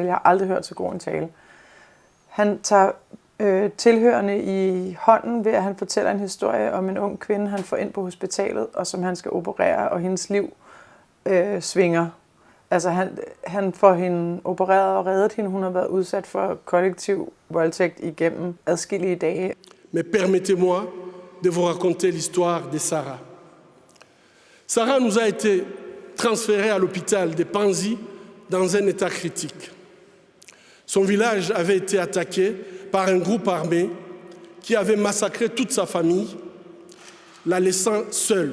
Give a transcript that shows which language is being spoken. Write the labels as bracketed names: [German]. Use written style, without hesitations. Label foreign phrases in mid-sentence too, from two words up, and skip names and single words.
[Danish] Jeg har aldrig hørt så god en tale. Han tager tilhørende i hånden ved, at han fortæller en historie om en ung kvinde, han får ind på hospitalet, og som han skal operere, og hendes liv svinger. Altså han får hende opereret og reddet hende. Hun har været udsat for kollektiv voldtægt igennem adskillige dage. [French] Mais permettez-moi de vous raconter l'histoire de Sarah. Sarah nous a été transférée à l'hôpital de Panzi dans un état critique. Son village avait été attaqué par un groupe armé qui avait massacré toute sa famille, la laissant seule.